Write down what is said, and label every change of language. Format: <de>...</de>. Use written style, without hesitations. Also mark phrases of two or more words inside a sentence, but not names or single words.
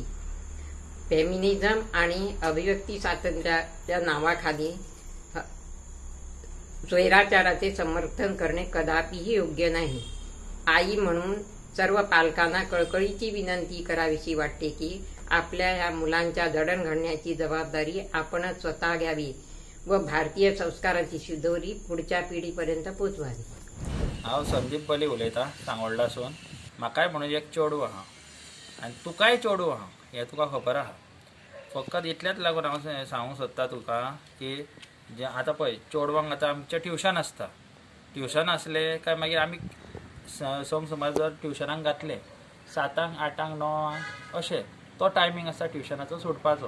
<mr>फेमिनिझम आणि अभिव्यक्ती स्वातंत्र्याच्या नावाखाली स्वैराचाराचे समर्थन करणे कदापिही योग्य नाही. आई म्हणून सर्व पालकांना कळकळीची विनंती करावीशी वाटते की आपल्या या मुलांच्या जडणघडण्याची जबाबदारी आपणच स्वतः घ्यावी व भारतीय संस्काराची शिदोरी पुढच्या पिढीपर्यंत पोचवावी.</mr> <kok>हांव संदीप बली उलयतां सांगोळडासून. म्हाकाय म्हणून एक चेडूं आहा आनी तुकाय चेडूं आहा हें तुका खबर आहा. फकत इतलेंच लागून हांव सांगूंक सोदतां तुका की जे आतां पळय चेडवांक आतां आमचें ट्युशन आसता. ट्युशन आसलें काय मागीर आमी समज जर ट्युशनाक घातलें 7:00, 8:00, 9:00 अशें तो टायमींग आसता ट्युशनाचो सुटपाचो.</kok>